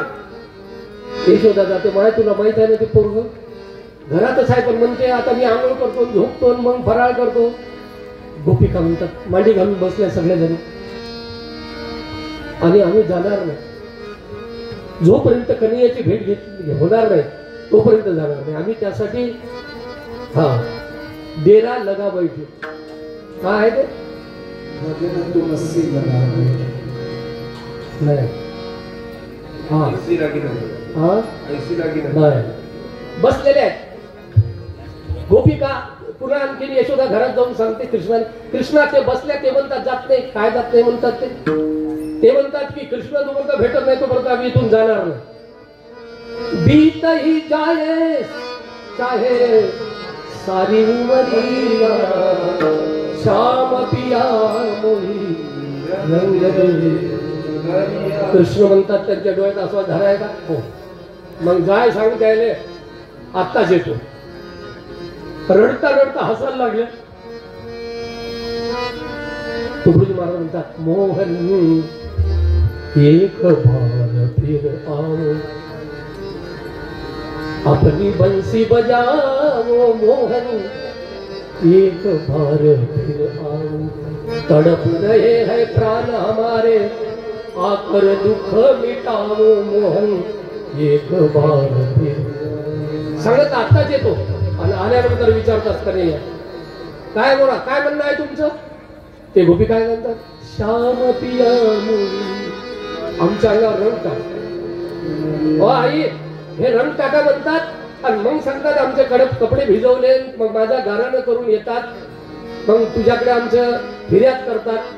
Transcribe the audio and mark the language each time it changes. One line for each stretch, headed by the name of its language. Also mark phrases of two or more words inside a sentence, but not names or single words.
Marathi: यशोदा जाते, माय तुला माहित आहे ना ते पोरग घरातच आहे, पण म्हणते आता मी आंघोळ करतो, झोपतो, मग फराळ करतो. गोपिका म्हणतात मांडी घालून बसल्या सगळ्याजणी आणि आम्ही जाणार नाही. जोपर्यंत कन्हैयाची भेट होणार नाही तोपर्यंत जाणार नाही आम्ही.
Hindi: त्यासाठी डेरा लगा बैठे.
Marathi: काय आहे ते नाही, हा 80 लागी हा 80 लागी नाही बसलेले आहेत गोपिका. पुन्हा आणखी यशोदा घरात जाऊन सांगते कृष्णा ते बसल्या ते म्हणतात जात नाही. काय जात नाही म्हणतात ते म्हणतात की कृष्ण जोपर्यंत भेटत नाही तोपर्यंत आम्ही इथून जाणार नाही.
Hindi: बीत ही जाए चाहे सारी उमरिया श्याम पिया मोही रंग दे.
Marathi: कृष्ण म्हणतात त्यांच्या डोळ्यात आसवा धराय का हो मग जाय सांग द्यायले आत्ताच येतो. रडता रडता हसायला लागले. तुकडोजी महाराज म्हणतात
Hindi: मोहन एक बार फिर आओ अपनी बंसी बजाओ मोहन एक बार फिर आओ तड़प रहे हैं प्राण हमारे आकर दुख मिटाओ मोहन एक बार फिर.
Marathi: सांगत आत्ताच येतो आणि आल्यानंतर विचारतात का नाही काय बोला काय म्हणणं आहे तुमचं. ते गोपी काय म्हणतात श्याम पिया आमच्या अंगावर रंग टाक. हो आई हे रंग टाका म्हणतात आणि मग सांगतात आमचे कडक कपडे भिजवले मग माझ्या गारानं करून येतात मग तुझ्याकडे आमचं फिर्याद करतात.